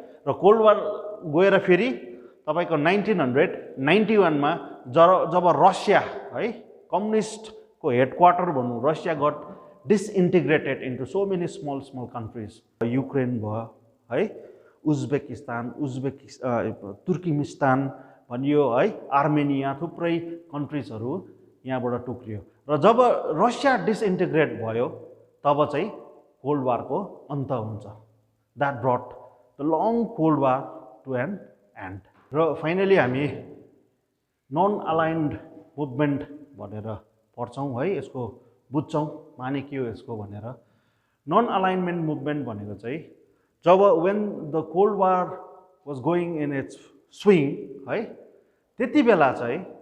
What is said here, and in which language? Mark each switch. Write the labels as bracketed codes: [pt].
[ne] र cold war गएर फेरि तपाईँको 1991 मा जब रसिया है कम्युनिस्टको हेडक्वार्टर भनौँ, [en] Russia got disintegrated into so many small countries, [ne] Ukraine भयो है, उज्बेकिस्तान, तुर्किमिस्तान भनियो है, आर्मेनिया, थुप्रै कन्ट्रिजहरू यहाँबाट टुक्रियो। र जब रसिया डिसइन्टिग्रेट भयो तब चाहिँ कोल्ड वारको अन्त हुन्छ। [en] That brought the long cold war to an end. [ne] र फाइनली हामी नन अलाइन्ड मुभमेन्ट भनेर पढ्छौँ है, यसको बुझ्छौँ माने के हो यसको भनेर। नन अलाइनमेन्ट मुभमेन्ट भनेको चाहिँ जब [en] when the cold war was going in it's swing [ne] है, त्यति बेला चाहिँ